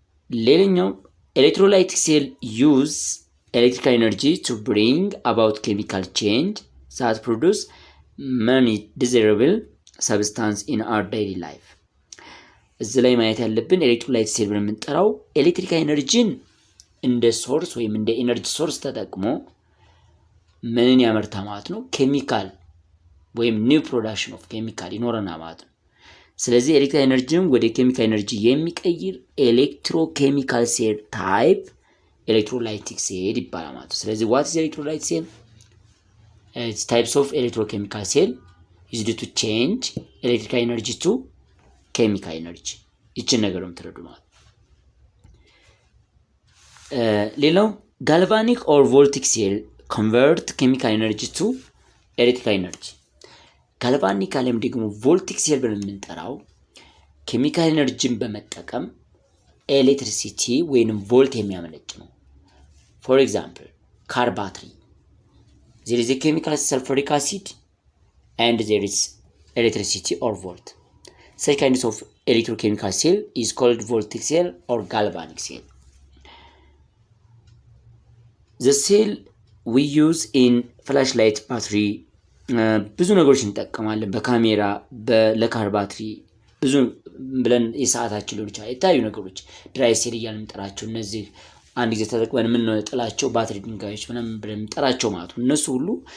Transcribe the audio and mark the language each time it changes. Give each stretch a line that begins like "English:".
Amharic: ሌላኛው ኤሌክትሮላይቲክ ሴል
English: use electrical energy to bring about chemical change that produce many desirable substance in our daily life።
Amharic: እዚህ ላይ ማየት ያለብን ኤሌክትሮላይት ሴል ብለን የምንጠራው ኤሌክትሪካል ኤነርጂን እንደ ሶርስ ወይም እንደ ኤነርጂ ሶርስ ተጠቅሞ ምንን ያመርታ ማለት ነው? ኬሚካል ወይም ኒው ፕሮዳክሽን ኦፍ ኬሚካል ይኖረናል ማለት ነው። ስለዚህ ኤሌክትሪካል ኤነርጂን ወደ ኬሚካል ኤነርጂ የሚቀይር ኤሌክትሮኬሚካል ሴል ታይፕ ኤሌክትሮላይቲክ ሴል ይባላል ማለት ነው። ስለዚህ
English: what is electrolyte cell? It's types of electrochemical cell used to change electrical energy to chemical energy።
Amharic: ይችን ነገር ነው የምትረዱ ማለት። ሌላው
English: galvanic or voltic cell convert chemical energy to electrical energy።
Amharic: ጋልቫኒክ አለም ደግሞ ቮልቲክ ሴል ብለን የምንጠራው ኬሚካል ኤነርጂን በመጠቀም ኤሌክትሪሲቲ ወይንም ቮልት የሚያመነጭ ነው።
English: for example car battery, there is a chemical sulfuric acid and there is electricity or volt. Such kinds of electrochemical cell is called voltic cell or galvanic cell. The cell we use in flashlight battery
Amharic: ብዙ ነገሮች እንጠቀማለን። በካሜራ ለካር ባትሪ ብዙ ብለን የሰዓታችን ሊሆን ይችላል የተለያዩ ነገሮች ድራይ ሴል እያልን እንጠራቸው እነዚህ አንድ ጊዜ ተጠቅመን የምንጥላቸው ባትሪ ድንጋዮች ምናምን ብለን እንጠራቸው ማለት ነው። እነሱ ሁሉ